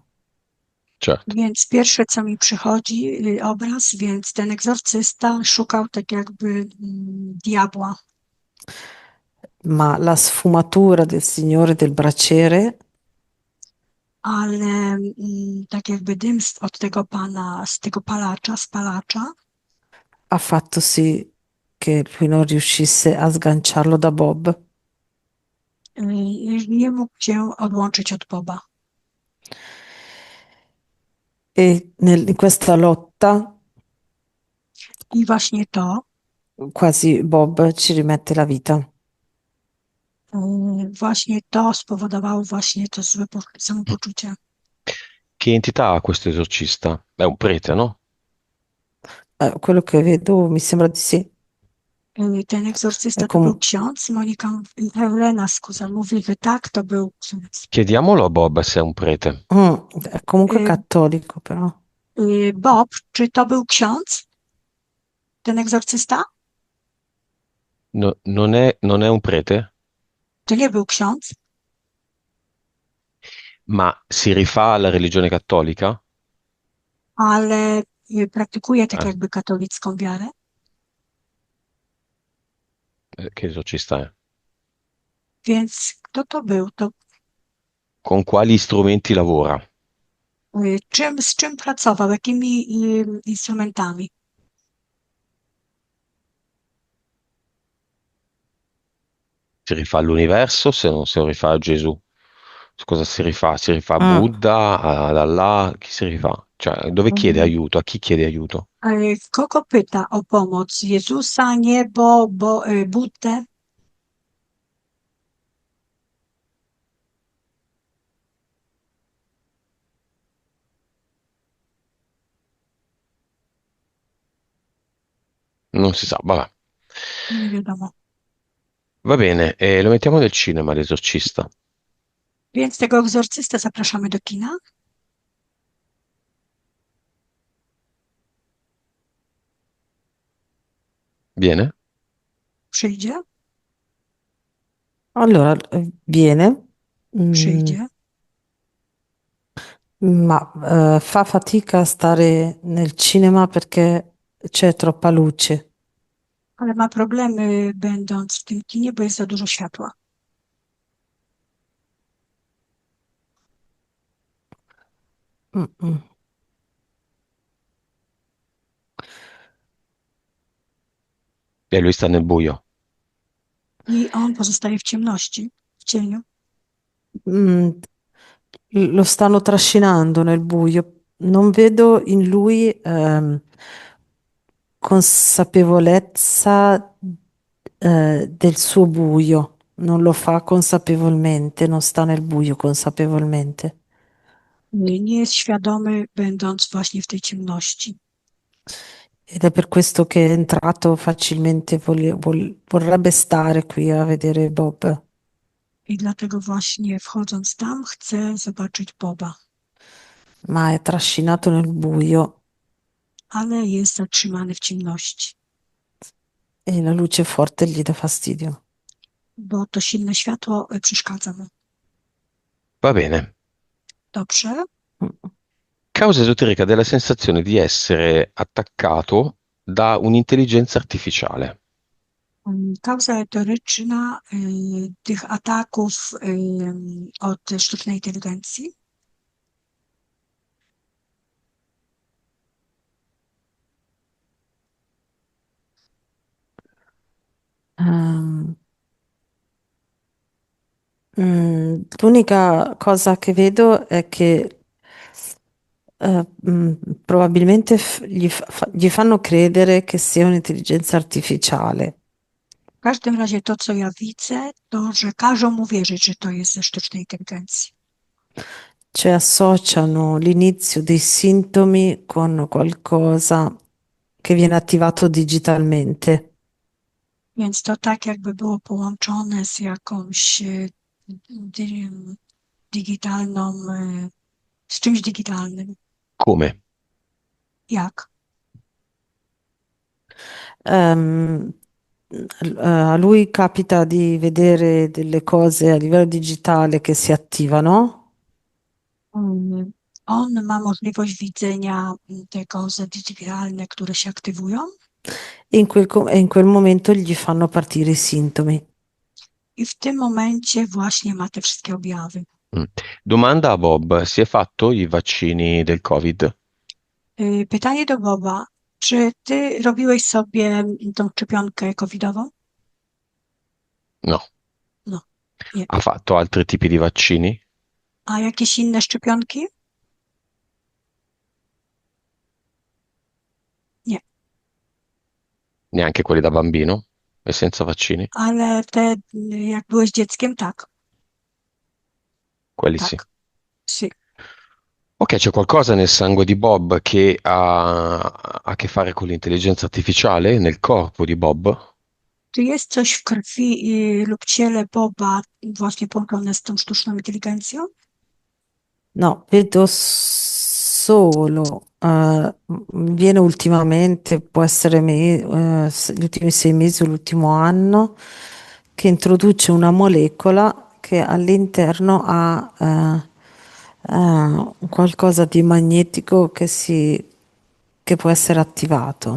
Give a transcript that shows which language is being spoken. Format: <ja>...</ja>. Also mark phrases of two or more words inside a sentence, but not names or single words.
<it>Certo.</it> <pl>Więc pierwsze, co mi przychodzi, obraz, więc ten egzorcysta szukał tak jakby diabła,</pl> <it>ma la sfumatura del Signore del Braciere</it> <pl>ale tak jakby dym od tego pana, z tego spalacza,</pl> <it>ha fatto sì che lui non riuscisse a sganciarlo da Bob</it> <pl>nie mógł się odłączyć od Boba.</pl> <it>e in questa lotta</it> <pl>I właśnie to,</pl> <it>quasi Bob ci rimette la vita.</it> <pl>właśnie to spowodowało właśnie to złe samopoczucie.</pl> <it>Che entità ha questo esorcista? È un prete, no? Quello che vedo mi sembra di sì.</it> <pl>Ten</pl> <it>È</it> <pl>egzorcysta to był com- ksiądz, Monika, Helena, scusa, mówi, że tak, to był ksiądz.</pl> <it>Chiediamolo a Bob se è un prete. mm, è comunque Y, cattolico, però.</it> <pl>Bob, czy to był ksiądz, ten egzorcysta?</pl> <it>Non è un prete,</it> <pl>To nie był ksiądz,</pl> <it>ma si rifà alla religione cattolica?</it> <pl>ale praktykuje tak Eh, jakby katolicką wiarę.</pl> <it>che esorcista è?</it> <pl>Więc kto to był? To</pl> <it>Con quali strumenti lavora?</it> <pl>z czym pracował? Jakimi instrumentami?</pl> <it>Si rifà all'universo se non si rifà a Gesù? Su cosa si rifà? Si rifà a Mm. Buddha, ad Allah? Chi si rifà? Cioè, dove chiede Mm, aiuto? A chi chiede aiuto?</it> <pl>Kogo pyta o pomoc? Jezusa, niebo, Buddę?</pl> <it>Non si sa, vabbè.</it> <pl>Nie wiadomo.</pl> <it>Va bene, lo mettiamo nel cinema, l'esorcista.</it> <pl>Więc tego egzorcystę zapraszamy do kina.</pl> <it>Viene?</it> <pl>Przyjdzie,</pl> <it>Allora, viene, mm,</it> <pl>przyjdzie,</pl> <it>ma fa fatica a stare nel cinema perché c'è troppa luce.</it> <pl>ale ma problemy będąc w tym kinie, bo jest za dużo światła. Mm, mm.</pl> <it>E lui sta nel buio.</it> <pl>I on pozostaje w ciemności, w cieniu.</pl> <it>Mm, lo stanno trascinando nel buio. Non vedo in lui consapevolezza del suo buio. Non lo fa consapevolmente, non sta nel buio consapevolmente.</it> <pl>Nie jest świadomy, będąc właśnie w tej ciemności.</pl> <it>Ed è per questo che è entrato facilmente, vorrebbe stare qui a vedere Bob,</it> <pl>I dlatego właśnie wchodząc tam, chce zobaczyć Boba,</pl> <it>ma è trascinato nel buio</it> <pl>ale jest zatrzymany w ciemności,</pl> <it>e la luce forte gli dà fastidio.</it> <pl>bo to silne światło przeszkadza mu.</pl> <it>Va bene.</it> <pl>Dobrze.</pl> <it>Causa esoterica della sensazione di essere attaccato da un'intelligenza artificiale.</it> <pl>Kauza etoryczna tych ataków od sztucznej inteligencji.</pl> <it>Ehm, l'unica cosa che vedo è che probabilmente gli fanno credere che sia un'intelligenza artificiale.</it> <pl>W każdym razie to, co ja widzę, to, że każą mu wierzyć, że to jest ze sztucznej inteligencji.</pl> <it>Cioè associano l'inizio dei sintomi con qualcosa che viene attivato digitalmente.</it> <pl>Więc to tak jakby było połączone z jakąś di- digitalną, z czymś digitalnym.</pl> <it>Come?</it> <pl>Jak?</pl> <it>Ehm, a lui capita di vedere delle cose a livello digitale che si attivano</it> <pl>Mm, On ma możliwość widzenia te kozy digitalne, które się aktywują</pl> <it>e in quel momento gli fanno partire i sintomi.</it> <pl>i w tym momencie właśnie ma te wszystkie objawy. Mm.</pl> <it>Domanda a Bob, si è fatto i vaccini del Covid?</it> <pl>Pytanie do Boba. Czy ty robiłeś sobie tą szczepionkę covidową?</pl> <it>No.</it> <pl>No, nie.</pl> <it>Ha fatto altri tipi di vaccini?</it> <pl>A jakieś inne szczepionki? Nie.</pl> <it>Neanche quelli da bambino? E senza vaccini?</it> <pl>Ale te, jak byłeś dzieckiem, tak.</pl> <it>Quelli sì.</it> <pl>Tak. Sì.</pl> <it>Ok, c'è qualcosa nel sangue di Bob che ha a che fare con l'intelligenza artificiale nel corpo di Bob?</it> <pl>Czy jest coś w krwi lub ciele Boba właśnie połączone z tą sztuczną inteligencją?</pl> <it>No, vedo solo, viene ultimamente, può essere gli ultimi 6 mesi o l'ultimo anno, che introduce una molecola che all'interno ha qualcosa di magnetico che può essere attivato.</it>